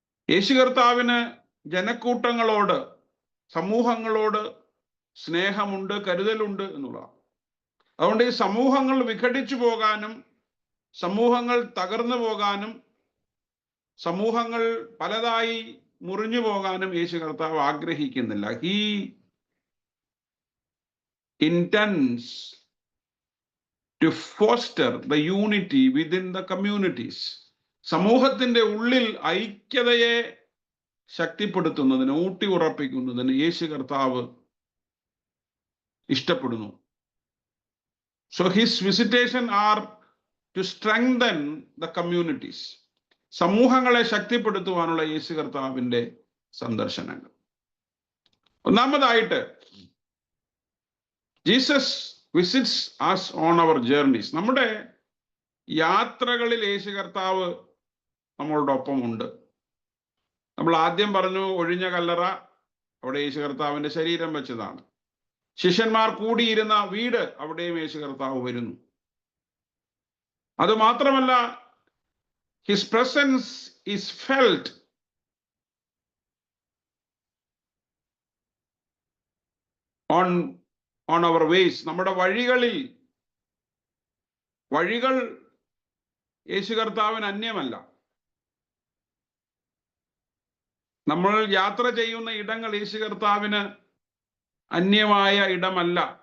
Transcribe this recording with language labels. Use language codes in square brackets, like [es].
[ml] യേശു കർത്താവിന് ജനക്കൂട്ടങ്ങളോട്, സമൂഹങ്ങളോട് സ്നേഹമുണ്ട്, കരുതലുണ്ട് എന്നുള്ളതാണ്. അതുകൊണ്ട് ഈ സമൂഹങ്ങൾ വിഘടിച്ചു പോകാനും, സമൂഹങ്ങൾ തകർന്നു പോകാനും, സമൂഹങ്ങൾ പലതായി മുറിഞ്ഞു പോകാനും യേശു കർത്താവ് ആഗ്രഹിക്കുന്നില്ല. [en] He intends to foster the unity within the communities. [ml] സമൂഹത്തിന്റെ ഉള്ളിൽ ഐക്യതയെ ശക്തിപ്പെടുത്തുന്നതിന്, ഊട്ടി ഉറപ്പിക്കുന്നതിന് യേശു കർത്താവ് ഇഷ്ടപ്പെടുന്നു. [en] So his visitation are to strengthen the communities. [ml] സമൂഹങ്ങളെ ശക്തിപ്പെടുത്തുവാനുള്ള യേശു കർത്താവിന്റെ സന്ദർശനങ്ങൾ. ഒന്നാമതായിട്ട്, [en] Jesus visits us on our journeys. [ml] നമ്മുടെ യാത്രകളിൽ യേശു കർത്താവ് നമ്മളോടൊപ്പം ഉണ്ട്. നമ്മൾ ആദ്യം പറഞ്ഞു ഒഴിഞ്ഞ കല്ലറ, അവിടെ യേശു കർത്താവിന്റെ ശരീരം വെച്ചതാണ്. ശിഷ്യന്മാർ കൂടിയിരുന്ന വീട്, അവിടെയും യേശു കർത്താവ് വരുന്നു. അത് മാത്രമല്ല, [en] his presence is felt on our ways. [ml] നമ്മുടെ വഴികൾ യേശു കർത്താവിന് അന്യമല്ല. നമ്മൾ യാത്ര ചെയ്യുന്ന ഇടങ്ങൾ യേശു കർത്താവിന് അന്യമായ ഇടമല്ല.